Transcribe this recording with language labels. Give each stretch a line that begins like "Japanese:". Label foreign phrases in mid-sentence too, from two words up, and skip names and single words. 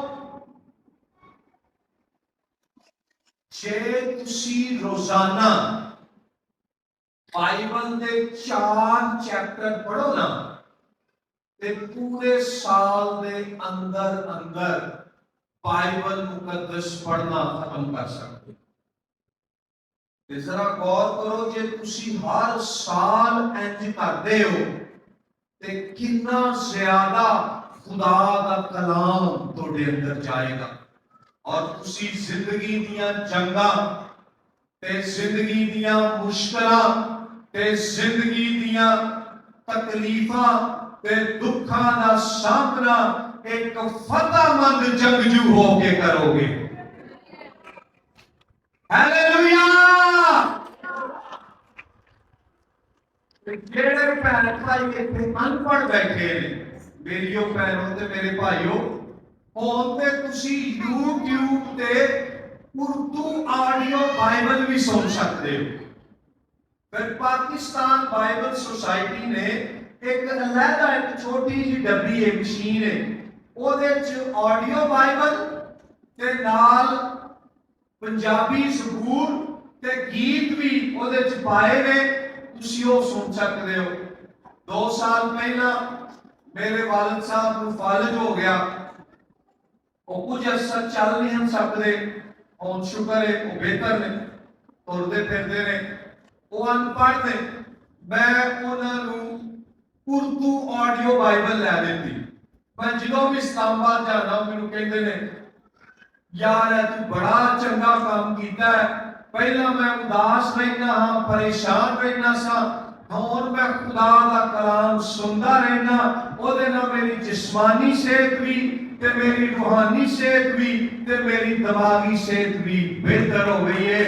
Punjabi: جے تسی روزانہ بائبل دے 4 چیپٹر پڑھو نا تے پورے سال دے اندر اندر بائبل مقدس پڑھنا ختم کر سکتے. ذرا غور کرو جے تسی ہر سال انج کردے ہو تے کتنا زیادہ خدا دا کلام تہاڈے اندر جائے گا، اور تسی زندگی دیاں جنگاں تے زندگی دیاں مشکلاں تے زندگی دیاں تکلیفاں تے دکھاں دا سامنا ایک فتح مند جنگجو ہو کے کرو گے. ہیلیلویا. جڑے بھن بھائی اتنے ان پڑھ بیٹھے ہیں میریو بہنوں تے میرے بھائیو، فون تے تسی یوٹیوب تے اردو
English: audio Bible
Punjabi: بھی سن سکتے ہو. پھر پاکستان بائبل سوسائٹی نے ایک علیحدہ ایک چھوٹی جی ڈبی ہے، مشین ہے، او دے وچ
English: audio Bible
Punjabi: تے نال پنجابی زبور تے گیت بھی او دے وچ پائے نے، تسی او سن سکتے ہو. 2 سال پہلا میرے والد صاحب نو فالج ہو گیا، وہ کچھ عرصہ چل نہیں سکتے، اور شکر ہے وہ بہتر نے، ٹردے پھردے نے. وہ ان پڑھ نے، میں انہاں نو اردو
English: audio Bible
Punjabi: لے دیتی. میں جدوں بھی اسلام آباد جانا مینوں کہندے نے یار تو بڑا چنگا کام کیتا ہے، پہلا میں اداس رہنا ہاں، پریشان رہنا سا، ہوں میں خدا دا کلام سنتا رہنا، او دے نال میری جسمانی صحت بھی تے میری روحانی صحت بھی تے میری دماغی صحت بھی بہتر ہو گئی ہے.